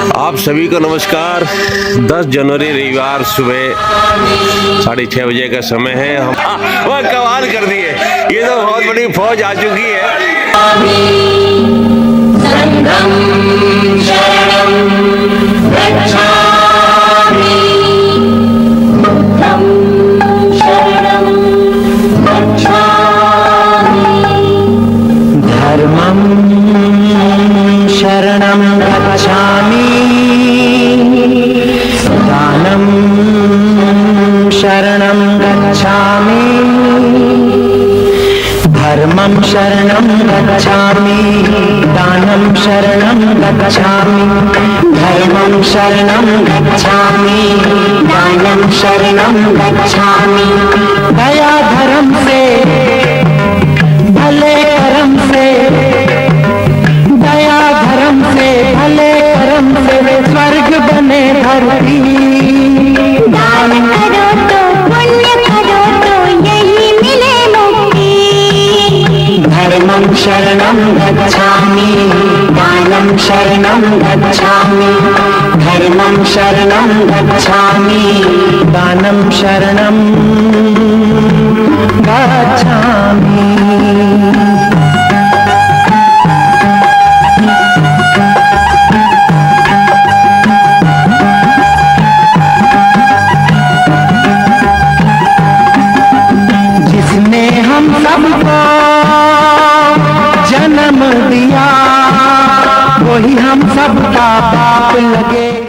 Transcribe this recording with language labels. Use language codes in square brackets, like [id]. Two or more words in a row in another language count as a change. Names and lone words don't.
[hi] आप सभी को नमस्कार। 10 जनवरी रविवार सुबह 6:30 बजे का समय है। हम वह कमाल कर दिए, ये तो बहुत बड़ी फौज आ चुकी है। [sa] संगम शरणं गच्छामि, बुद्धं शरणं गच्छामि, धर्मं शरणं गच्छामि, दानं शरणं गच्छामि, धर्मं शरणं गच्छामि, दानं शरणं गच्छामि, धर्मं शरणं गच्छामि, दानं शरणं गच्छामि। [hi] दया धर्म से, भले कर्म से, दया धर्म से, भले कर्म से स्वर्ग बने धरती। दान करो तो पुण्य करो तो यही मिले मुक्ति। [sa] धर्मं शरणं गच्छामि, दानं शरणं गच्छामि, धर्मं शरणं गच्छामि, दानं शरणं गच्छामि। [hi] जिसने हम सबको जन्म दिया, वही हम सबका बाप लगे।